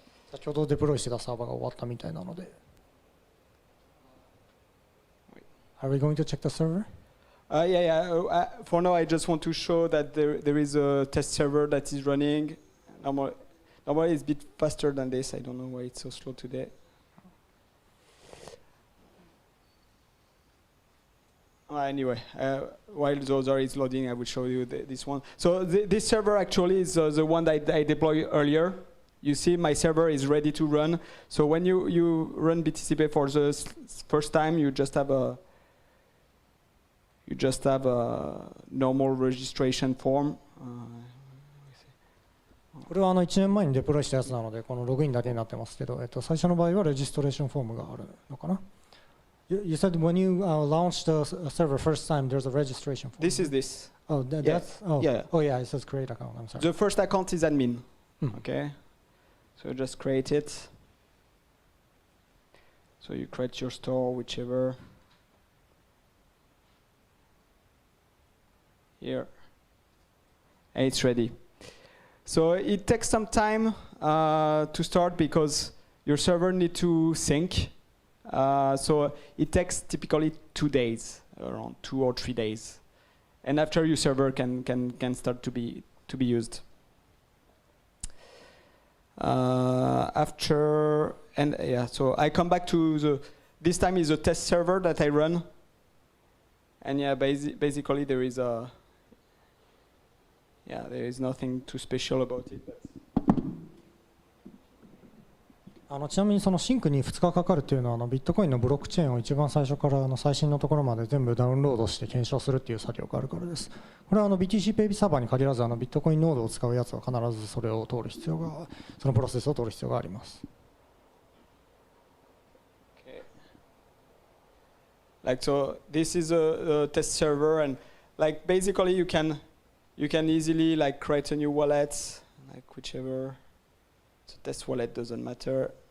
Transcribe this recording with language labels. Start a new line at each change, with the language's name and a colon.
Japanese: 先ほどデプロイしてたサーバーが終わったみたいなので。
English: Are we going to check the server? Yeah. For now, I just want to show that there is a test server that is running. Normally it's a bit faster than this. I don't know why it's so slow today. Anyway, while the other is loading, I will show you this one. So this server actually is the one that I deployed earlier. You see, my server is ready to run. So when you run BTCPay for the first time, you just have a normal registration form.
Japanese: これは1年前にデプロイしたやつなので、このログインだけになってますけど、最初の場合はレジストレーションフォームがあるのかな。
English: You said when you launched the server first time, there's a registration form. This is this. Oh, that's yeah. Oh yeah, it says create account. I'm sorry. The first account is admin. Okay. So just create it. So you create your store, whichever. Here. And it's ready. So it takes some time to start because your server needs to sync. So it takes typically 2 days, around 2 or 3 days. And after your server can start to be used. So I come back to this time is a test server that I run. And yeah, basically there is nothing too special about it.
Japanese: ちなみにそのシンクに2日かかるというのはビットコインのブロックチェーンを一番最初から最新のところまで全部ダウンロードして検証するっていう作業があるからです。これはBTCPay サーバーに限らずビットコインノードを使うやつは必ずそれを通る必要が、そのプロセスを通る必要があります。
English: Okay. Like so, this is a test server, and like basically you can You can easily like create a new wallet, like whichever. So test wallet doesn't matter.